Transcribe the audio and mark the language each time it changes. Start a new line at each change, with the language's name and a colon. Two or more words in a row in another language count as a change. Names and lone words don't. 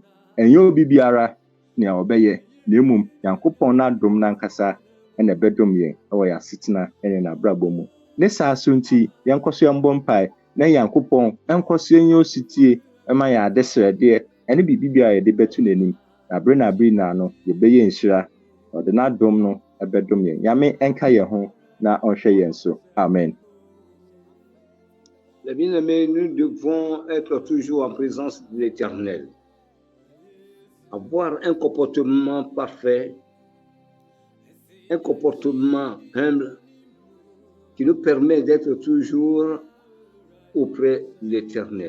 Akan: Ɛnyɛ obi biara nea ɔbɛyɛ, na mmom Nyankopɔn n'adom n'ankasa ɛna ɛbɛdom yɛn ɛwɔ yɛn asetena ne n'abrabɔ mu. Ne saa so nti yɛnkɔ so yɛmbɔ mpae na Nyankopɔn ɛnkɔ so yɛnyɛ ositie ɛma yɛn adesrɛdeɛ ɛne biribi biara yɛde bɛto n'anim. Na abere na no yɛbɛyɛ nhyira, ɔde n'adom no ɛbɛdom yɛn. Nyame ɛnka yɛn ho na ɔnhwɛ yɛn so. Amen.
French: Les bien-aimés, nous devons être toujours en présence de l'Éternel. Avoir un comportement parfait, un comportement humble qui nous permet d'être toujours auprès de l'Éternel.